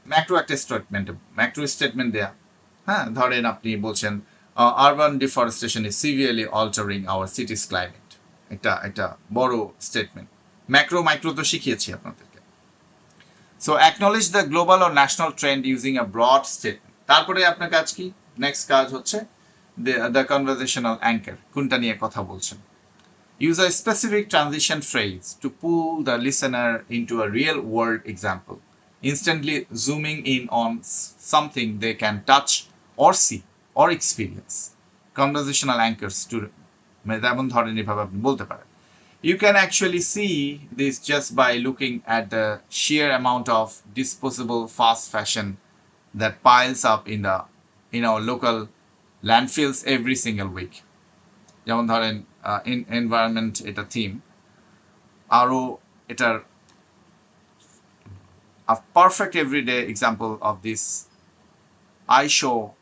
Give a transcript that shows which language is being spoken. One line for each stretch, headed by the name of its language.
Bangla: Macro একটা statement দেয়া। হ্যাঁ, ধরেন আপনি বলছেন
English: Urban deforestation is severely altering our cities climate.
Bangla: একটা বড় স্টেটমেন্ট। মাইক্রো তো শিখিয়েছি আপনাদেরকে।
English: So acknowledge the global or national trend using a broad statement.
Bangla: তারপরে আপনার কাজ কি? নেক্সট কাজ হচ্ছে দ্য কনভারসেশনাল অ্যাঙ্কার, কোনটা নিয়ে কথা বলছেন।
English: Use a specific transition phrase to pull the listener into a real world example, instantly zooming in on something they can touch or see or experience.
Bangla: Conversational anchors to যেমন ধরেন এভাবে আপনি বলতে পারেন।
English: You can actually see this just by looking at the sheer amount of disposable fast fashion that piles up in our local landfills every single week.
Bangla: যেমন ধরেন environment এটা theme, আরও এটার
English: a perfect everyday example of this I show